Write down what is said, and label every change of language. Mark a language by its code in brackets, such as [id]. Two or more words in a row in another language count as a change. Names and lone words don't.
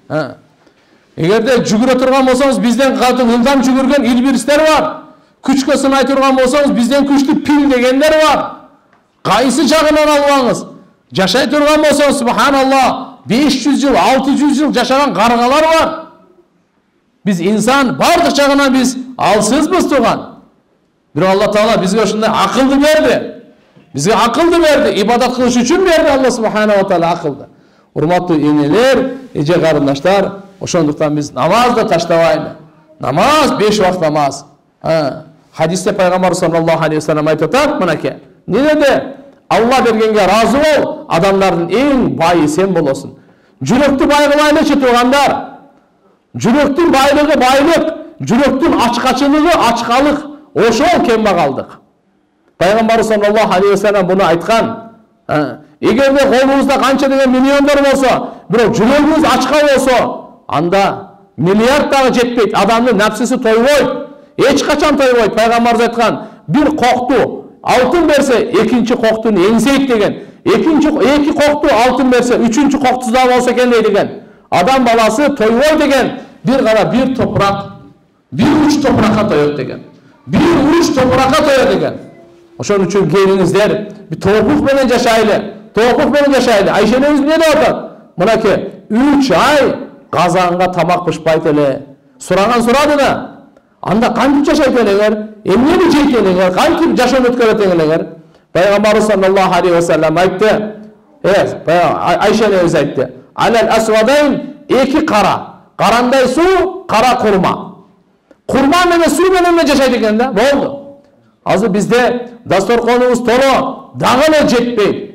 [ky] Эгерде жүгүрө турган болсоңуз, бизден катуу ылдам жүгүргөн илбирстер бар. Күчкө сынай турган болсоңуз, бизден күчтүү пил дегендер бар. Кайсы жагынан албаңыз. Жашай турган болсоңуз, субханалла, 500 жыл, 600 жыл жашаган каргалар бар. Biz insan бардык жагынан biz алсызбыз турган. Бирок Алла Таала бизге ошондой акылды берди. Бизге акылды берди, ибадат кылыш үчүн берди Алла [ar] سبحانه وتعالى [ky] акылды. Урматтуу энелер, эже карындаштар, ошондуктан биз намазды таштабайлы. Намаз 5 убакыт намаз. Хадисте пайгамбар [ar] صلى الله عليه وسلم [ky] айтып атат, мынакей. Не деди? Алла бергенге разы бол, адамдардын эң байы сен болосуң. Жүрөктү бай кылайлычы туугандар. Жүрөктүн байлыгы байлык, жүрөктүн ачкачылыгы ачкалык, ошол кембагалдык. Пайгамбар [ar] صلى الله عليه وسلم [ky] буну айткан. Эгерде колуңузда канча деген миллиондор болсо, бирок жүрөгүңүз ачка болсо, анда миллиард дагы жетпейт. Адамдын напсысы тойбойт. Эч качан тойбойт. Пайгамбарыбыз айткан, бир кокту алтын берсе, экинчи коктун эңсейт деген. Эки кокту алтын берсе, үчүнчү коктусу да болсо экен деген. Адам баласы тойбой деген, бир гана бир топурак, бир уч топуракка тоет деген. Бир уч топуракка тоет деген. Ошон үчүн келиңиздер, bir topuq менен жашайлы. Topuq менен жашайлы. Айшенебиз эмне деп атат? Мынакей, 3 ай казанга тамак пышпайт эле. Сураган сурады да. Анда кантип жашайт элеңер? Эмнени жейт элеңер? Кантип жашоо өткөрөт элеңер? Пайгамбар [ar] صلى الله عليه وسلم [ky] айтты. Айшенебиз айтты. Алал асвадайн эки кара. Карандай суу, кара курма. Курма менен суу менен жашайт экен да. Болду. Азыр бизде дасторконубуз толо, дагы эле жетпейт.